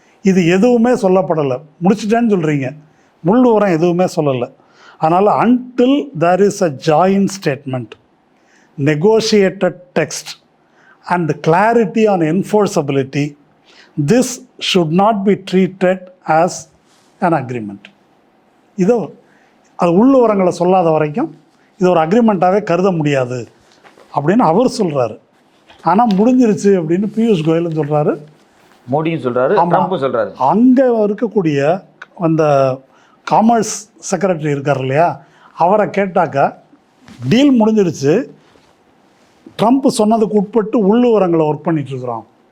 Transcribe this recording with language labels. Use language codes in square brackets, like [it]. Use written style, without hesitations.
[ta] இது எதுவுமே சொல்லப்படலை. முடிச்சுட்டேன்னு சொல்கிறீங்க, முள்ளு உரம் எதுவுமே சொல்லலை. அதனால் [en] until there is a joint statement, negotiated text and clarity on enforceability, this should not be treated as an agreement. [ta] இதோ அது உள்ளு உரங்களை சொல்லாத வரைக்கும் இது ஒரு அக்ரிமெண்ட்டாகவே கருத முடியாது அப்படின்னு அவர் சொல்கிறாரு. ஆனால் முடிஞ்சிருச்சு அப்படின்னு பியூஷ் கோயலும் சொல்கிறாரு, மோடியும் சொல்றாரு, ஆமா. ட்ரம்ப்பும் சொல்றாரு. அங்கே இருக்கக்கூடிய அந்த காமர்ஸ் செக்ரட்டரி இருக்கார் இல்லையா, அவரை கேட்டாக்கா டீல் முடிஞ்சிடுச்சு, ட்ரம்ப் சொன்னதுக்கு உட்பட்டு உள்ளுவரங்களை ஒர்க் பண்ணிகிட்ருக்குறோம்.